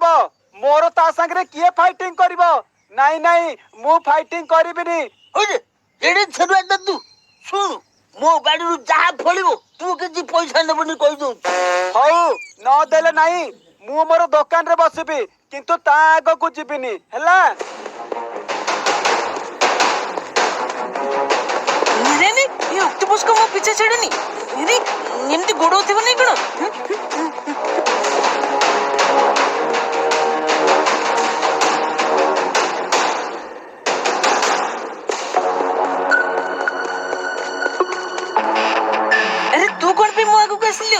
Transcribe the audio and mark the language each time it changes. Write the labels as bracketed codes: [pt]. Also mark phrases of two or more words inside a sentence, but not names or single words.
[or] ମୋର ତା ସାଙ୍ଗରେ କିଏ ଫାଇଟିଂ କରିବ? ନାଇଁ ନାଇଁ ମୁଁ ଫାଇଟିଂ କରିବିନି। ଏଡେ ଛେରୁଆ ତୁ ଶୁଣୁ, ମୋ ବାଡିରୁ ଯାହା ଫଳିବ ତୁ କିଛି ପଇସା ନେବୁନି କହିଦଉଛୁ। ହଉ ନଦେଲେ ନାହିଁ, ମୁଁ ମୋର ଦୋକାନରେ ବସିବି, କିନ୍ତୁ ତା ଆଗକୁ ଯିବିନି ହେଲା। [hi] ये ऑक्टोपस को [or] ମୋ ପିଛା ଛାଡୁନି। ଏମିତି ଗୋଡଉଥିବ ନାଇଁ କଣ? ଆରେ ତୁ କଣ ପାଇଁ ମୋ ଆଗକୁ ଆସିଲୁ?